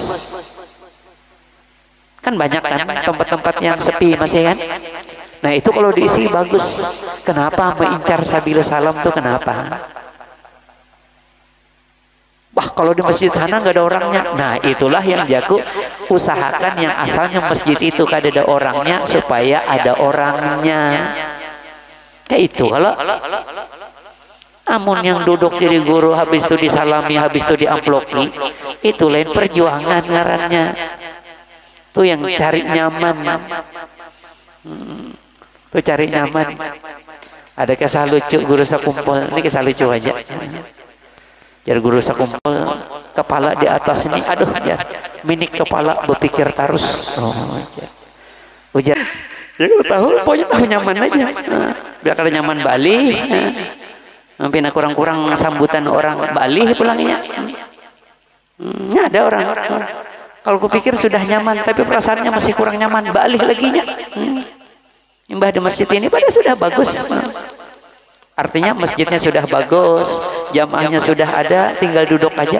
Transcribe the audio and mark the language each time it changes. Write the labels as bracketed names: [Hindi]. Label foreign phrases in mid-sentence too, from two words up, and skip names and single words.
[Indonesian] Kan banyak kan tempat-tempat yang sepi masih kan. Nah itu kalau diisi bagus. Kenapa mengincar Sabilus Salam tuh kenapa? Wah, kalau di masjid sana nggak ada orangnya. [Banjar] Nah, itulah yang jago usahakan yang asalnya masjid itu kada ada orangnya supaya ada orangnya. Kayak itu kalau amun yang duduk jadi guru habis itu disalami, habis itu diamploki, itu lain perjuangan ngarannya. Tuh yang cari nyaman. Tuh cari nyaman. [Indonesian] Ada kisah lucu guru sekumpul. Ini kisah lucu aja. [Banjar] Jadi guru sekumpul kepala di atas ini, aduh ya, minik kepala berpikir terus. Ujar. Ya kalau tahu, pokoknya tahu nyaman aja. Biar kada nyaman Bali. [Indonesian] Mungkin kurang-kurang sambutan orang Bali pulangnya. Ada orang. Kalau kupikir sudah nyaman, tapi perasaannya masih kurang nyaman. [Banjar] Balik lagi nya. [Indonesian] Mbah di masjid ini pada sudah bagus. Artinya masjidnya sudah bagus, jamaahnya sudah ada, tinggal duduk aja.